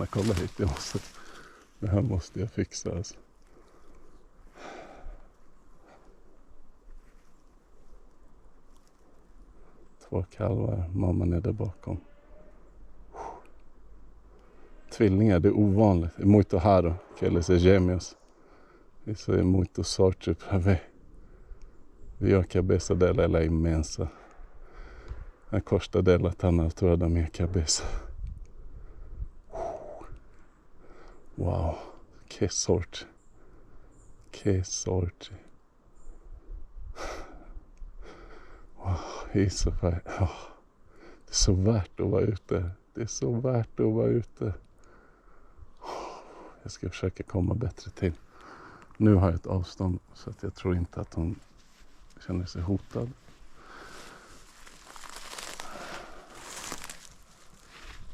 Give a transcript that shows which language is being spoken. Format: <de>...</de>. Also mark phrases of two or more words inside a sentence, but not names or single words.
<sv>Kolla hit, det här måste jag fixa alltså. Två kalvar, mamman är där bakom. Tvillingar, det är ovanligt.</sv> <pt>É muito raro que eles sejam gêmeos. Isso é muito sorte para ver. A cabeça dela ela é imensa. A costa dela está na altura da minha cabeça. Wow, que sorte. Que sorte. Wow, isso vai.</pt> <sv>Oh, det är så värt att vara ute. Det är så värt att vara ute. Jag ska försöka komma bättre till. Nu har jag ett avstånd så att jag tror inte att hon känner sig hotad.</sv>